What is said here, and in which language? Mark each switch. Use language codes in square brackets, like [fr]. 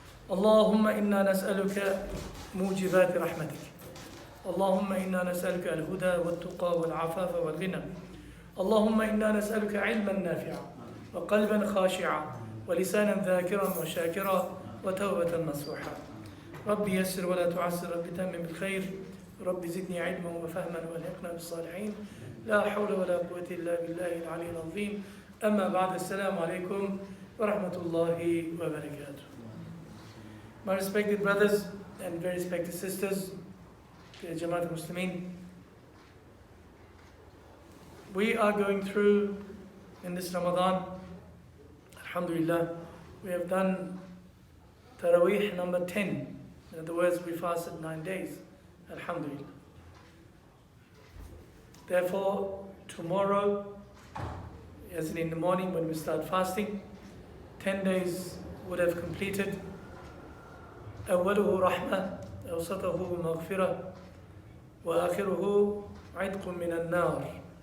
[ar] اللهم إنا نسألك موجبات رحمتك اللهم إنا نسألك الهدى والتقى والعفاف والغنى اللهم إنا نسألك علما نافعا وقلبا خاشعا ولسانا ذاكرا وشاكرا وتوبة نصوحا ربي يسر ولا تعسر ربي تمم بالخير ربي زدني علما وفهما والحقنا بالصالحين لا حول ولا قوة إلا بالله العلي العظيم أما بعد السلام عليكم ورحمة الله وبركاته. [en] My respected brothers and very respected sisters, Jamaat al-Muslimin, we are going through in this Ramadan, alhamdulillah, we have done Taraweeh number 10. In other words, we fasted 9 days, alhamdulillah. Therefore, tomorrow, as in the morning when we start fasting, 10 days would have completed. [ar] أوله رحمة أوسطه مغفرة وآخره عتق من النار.